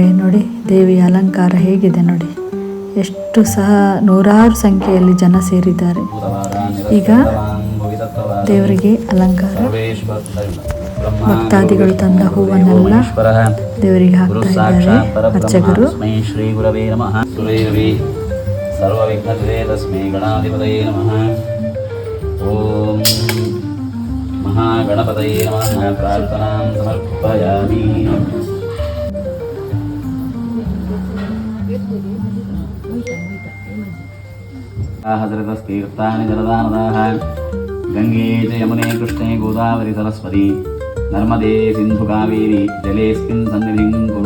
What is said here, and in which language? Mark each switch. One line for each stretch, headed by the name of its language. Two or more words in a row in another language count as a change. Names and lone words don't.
Kannada: ನೋಡಿ ದೇವಿಯ ಅಲಂಕಾರ ಹೇಗಿದೆ ನೋಡಿ, ಎಷ್ಟು ಸಹ ನೂರಾರು ಸಂಖ್ಯೆಯಲ್ಲಿ ಜನ ಸೇರಿದ್ದಾರೆ. ಈಗ ದೇವರಿಗೆ ಅಲಂಕಾರ, ಭಕ್ತಾದಿಗಳು ತಂದ ಹೂವನ್ನೆಲ್ಲ ದೇವರಿಗೆ ಹಾಕ್ತಾ ಇದ್ದಾರೆ ಅರ್ಚಕರು.
Sanskrit: ಶ್ರೀ ಗುರವೇ ನಮಃ. ಸರ್ವ ವಿಘ್ನಹರೇ ತಸ್ಮೈ ಗಣಾಧಿಪತಯೇ ನಮಃ. ಓಂ ಮಹಾಗಣಪತಯೇ ನಮಃ. ಪ್ರಾರ್ಥನಾಂ ಸಮರ್ಪಯಾಮಿ. ಹಜರತಸ್ತೀರ್ಥಾನಿ ಜಲದಾನದಾಃ ಗಂಗೆ ಚ ಯಮುನೆ ಕೃಷ್ಣೆ ಗೋದಾವರಿ ಸರಸ್ವತಿ ನರ್ಮದೆ ಸಿಂಧು ಕಾವೇರಿ ಜಲೇಸ್ಮಿನ್ ಸನ್ನಿಧಿಂ ಕುರು.